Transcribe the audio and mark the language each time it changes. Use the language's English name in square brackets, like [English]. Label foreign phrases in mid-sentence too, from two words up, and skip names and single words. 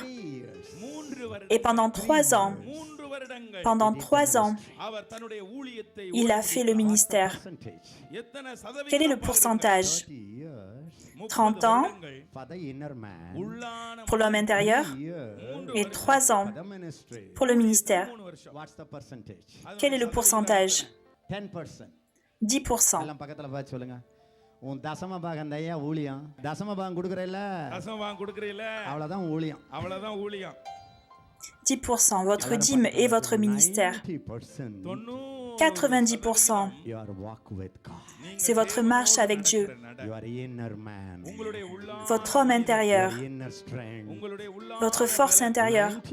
[French] Et pendant 3 ans, il a fait le ministère. Quel est le pourcentage? 30 ans pour l'homme intérieur et 3 ans pour le ministère. Quel est le pourcentage? 10%. [Tamil] உன் தசம பாகம் ஐயா ஊழியம் தசம பாகம் கொடுக்கறல்ல அவ்வளவுதான் ஊழியம் [French] 10%, votre dîme et votre ministère. 90%, c'est votre marche avec Dieu. Votre homme intérieur, votre force intérieure.